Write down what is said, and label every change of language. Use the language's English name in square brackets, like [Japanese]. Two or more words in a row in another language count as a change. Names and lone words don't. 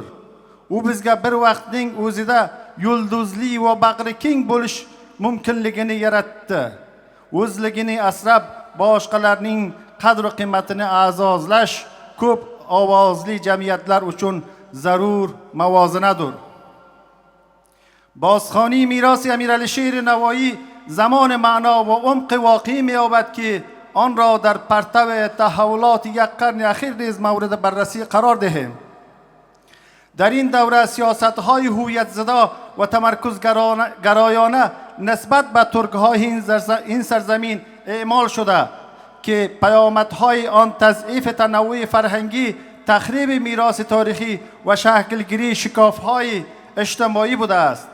[Uzbek] U bizga bir vaqtning o'zida yulduzli va bag'ri keng bo'lish mumkinligini yaratdi. O'zligini asrab boshqalarning qadr va qiymatini a'zozlash ko'p ovozli jamiyatlar uchun zarur muvozanadir. [Persian] بازخوانی میراث Amir Alisher Navoiy زمان معنا و عمق واقعی می‌یابد که آن را در پرتو تحولات یک قرن اخیر نیز مورد بررسی قرار دهیم. در این دوره سیاست‌های هویت زدا و تمرکز گرایانه نسبت به ترک‌های این سرزمین اعمال شده که پیامدهای آن تضعیف تنوع فرهنگی، تخریب میراث تاریخی و شکلگیری شکاف‌های اجتماعی بوده است.